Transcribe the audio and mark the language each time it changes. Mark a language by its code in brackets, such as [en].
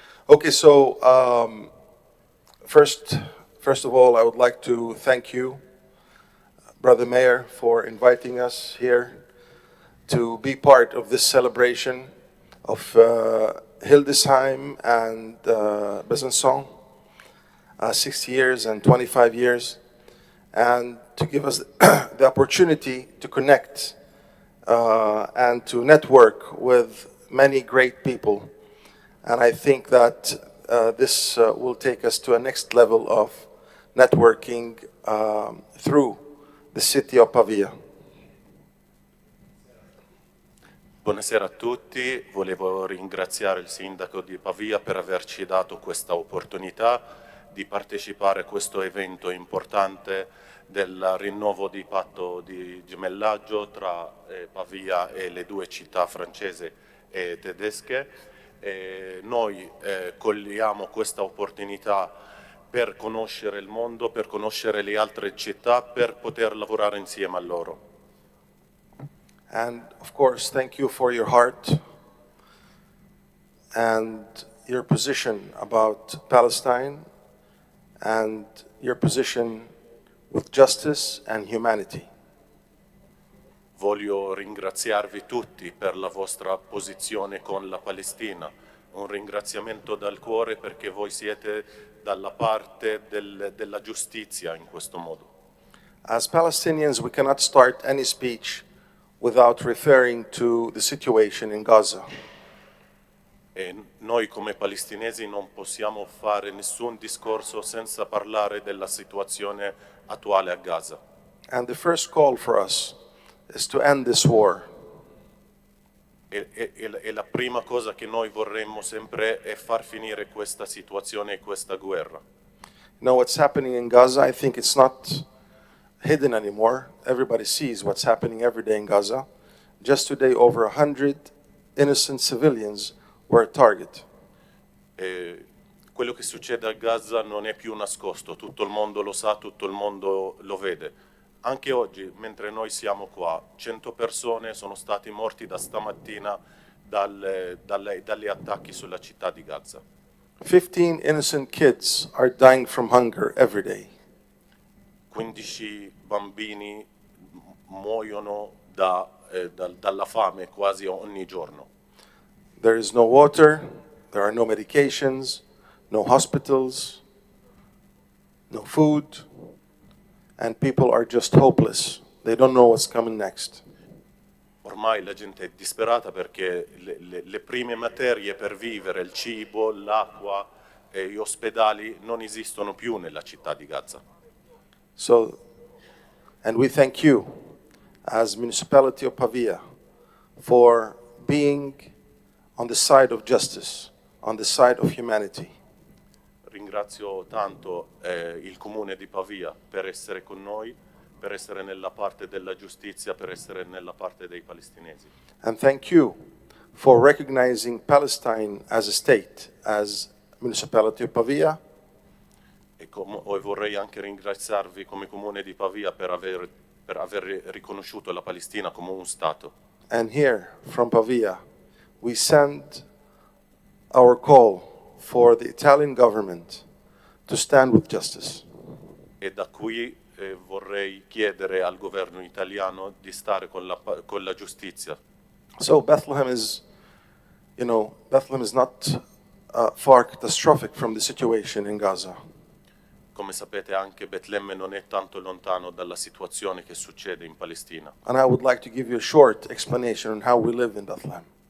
[en] Okay, so first of all, I would like to thank you, Brother Mayor, for inviting us here to be part of this celebration of Hildesheim and Besançon, 60 years and 25 years, and to give us the opportunity to connect and to network with many great people. And I think that this will take us to a next level of networking through the city of Pavia. [it] Buonasera a tutti, volevo ringraziare il sindaco di Pavia per averci dato questa opportunità di partecipare a questo evento importante del rinnovo di patto di gemellaggio tra Pavia e le due città francesi e tedesche. Noi cogliamo questa opportunità per conoscere il mondo, per conoscere le altre città, per poter lavorare insieme a loro. [en] And of course, thank you for your heart and your position about Palestine and your position with justice and humanity. [it] Voglio ringraziarvi tutti per la vostra posizione con la Palestina. Un ringraziamento dal cuore perché voi siete dalla parte della giustizia in questo modo. [en] As Palestinians, we cannot start any speech without referring to the situation in Gaza. [it] E noi come palestinesi non possiamo fare nessun discorso senza parlare della situazione attuale a Gaza. [en] And the first call for us is to end this war. [it] E la prima cosa che noi vorremmo sempre è far finire questa situazione e questa guerra. [en] You know what's happening in Gaza? I think it's not hidden anymore. Everybody sees what's happening every day in Gaza. Just today, over 100 innocent civilians were a target. [it] Quello che succede a Gaza non è più nascosto, tutto il mondo lo sa, tutto il mondo lo vede. Anche oggi, mentre noi siamo qua, 100 persone sono stati morti da stamattina dagli attacchi sulla città di Gaza. [en] 15 innocent kids are dying from hunger every day. [it] 15 bambini muoiono dalla fame quasi ogni giorno. [en] There is no water, there are no medications, no hospitals, no food, and people are just hopeless. They don't know what's coming next. [it] Ormai la gente è disperata perché le prime materie per vivere, il cibo, l'acqua e gli ospedali non esistono più nella città di Gaza. [en] So, and we thank you as municipality of Pavia for being on the side of justice, on the side of humanity. [it] Ringrazio tanto il comune di Pavia per essere con noi, per essere nella parte della giustizia, per essere nella parte dei palestinesi. [en] And thank you for recognizing Palestine as a state, as municipality of Pavia, [it] E vorrei anche ringraziarvi come comune di Pavia per aver riconosciuto la Palestina come un Stato. [en] and here from Pavia, we send our call for the Italian government to stand with justice. [it] E da qui vorrei chiedere al governo italiano di stare con la giustizia. [en] So Bethlehem is, Bethlehem is not far catastrophic from the situation in Gaza. [it] Come sapete anche Betlemme non è tanto lontano dalla situazione che succede in Palestina. [en] And I would like to give you a short explanation on how we live in Bethlehem.